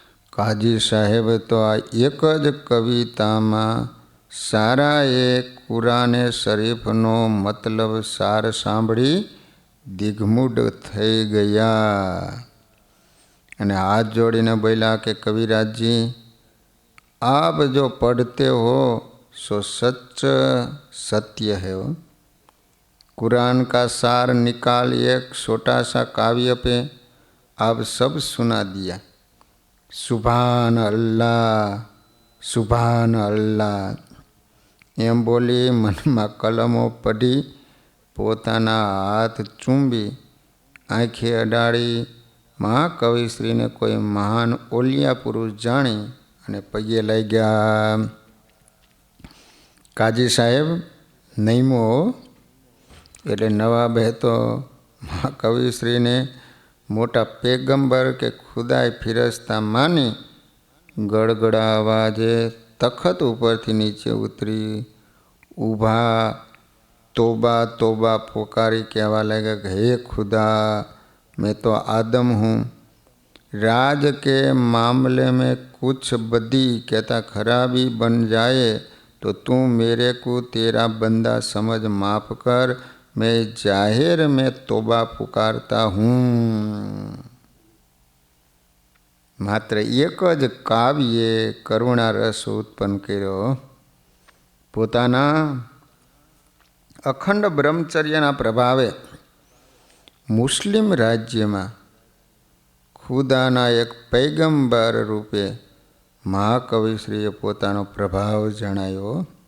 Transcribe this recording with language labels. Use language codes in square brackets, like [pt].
[gu] કાજી સાહેબ તો આ એક જ કવિતામાં સારા એ કુરાને શરીફનો મતલબ સાર સાંભળી દિગ્મૂઢ થઈ ગયા અને હાથ જોડીને બોલ્યા કે કવિરાજજી, [hi] आप जो पढ़ते हो सो सच सत्य है। कुरान का सार निकाल एक छोटा सा काव्य पे आप सब सुना दिया। सुभान अल्लाह, सुभान अल्लाह [gu] એમ બોલી મનમાં કલમો પઢી, પોતાના હાથ ચૂંબી, આંખે અડાડી મહાકવિશ્રીને કોઈ મહાન ઓલિયા પુરુષ જાણી અને પગે લાગ્યા. કાજી સાહેબ નૈમો એટલે નવાબે તો મહાકવિશ્રીને મોટા પેગંબર કે ખુદાય ફિરસ્તા માની ગળગળા અવાજે તખત ઉપરથી નીચે ઉતરી ઊભા તોબા તોબા પોકારી કહેવા લાગ્યા કે હે ખુદા, [hi] मैं तो आदम हूँ, राज के मामले में कुछ बदी कहता खराबी बन जाए तो तू मेरे को तेरा बंदा समझ माफ कर, मैं जाहिर में तोबा पुकारता हूँ. [gu] માત્ર એક જ કાવ્યે કરુણા રસ ઉત્પન્ન કર્યો. પોતાના અખંડ બ્રહ્મચર્યના પ્રભાવે મુસ્લિમ રાજ્યમાં ખુદાના એક પૈગંબર રૂપે મહાકવિશ્રીએ પોતાનો પ્રભાવ જણાવ્યો.